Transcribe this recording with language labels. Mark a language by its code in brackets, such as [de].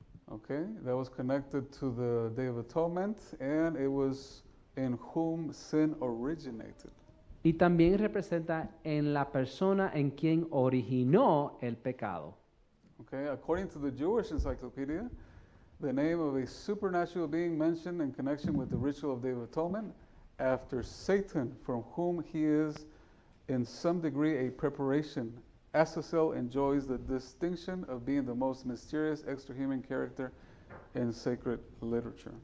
[en] Okay, that was connected to the Day of Atonement, and it was in whom sin originated. [es] Y también representa en la persona en quien originó el pecado. [en] Okay, according to the Jewish Encyclopedia, the name of a supernatural being mentioned in connection with the ritual of Day of Atonement after Satan, from whom he is in some degree a preparation. Azazel enjoys the distinction of being the most mysterious extrahuman character in sacred literature.